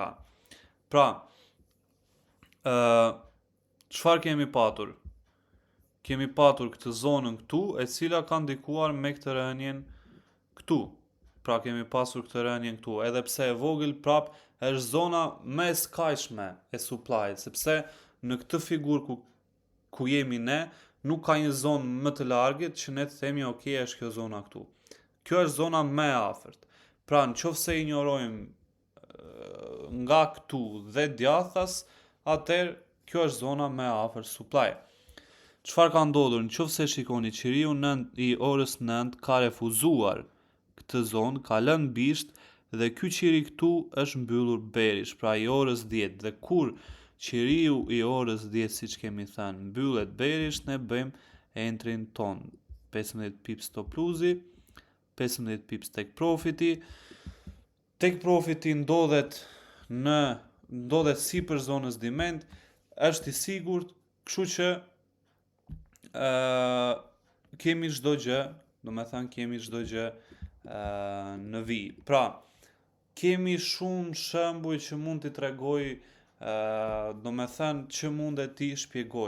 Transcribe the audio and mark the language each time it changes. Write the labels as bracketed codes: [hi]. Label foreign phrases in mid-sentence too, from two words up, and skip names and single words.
[sq] Pra, çfarë kemi patur? Kemi patur këtë zonën këtu, e cila ka ndikuar me këtë rënien këtu. Pra kemi pasur këtë rënien këtu, edhe pse e vogël, prap është zona më e skajshme e supply-it, sepse në këtë figurë ku jemi ne, nuk ka një zonë më të largët që ne të themi ok, është kjo zona këtu. Kjo është zona më e afërt. Pra nëse injorojmë nga këtu dhe djathtas, atëherë kjo është zona më e afërt supply. Çfarë ka ndodhur? Nëse shikoni, qiriu i orës 9 ka refuzuar këtë zonë, ka lënë bisht dhe ky qiri këtu është mbyllur bearish, pra i orës 10. Dhe kur qiriu i orës 10, siç kemi thënë, mbyllet bearish, ne bëjmë entrin ton. 15 [en] pips stop loss-i, [sq] 15 [en] pips take profiti. Take profiti [sq] ndodhet sipër zonës demand, është i sigurt, kështu që kemi çdo gjë, kemi çdo gjë në vijë. Pra, kemi shumë shembuj që mund t'i tregoj, që mund e t'i shpjegoj.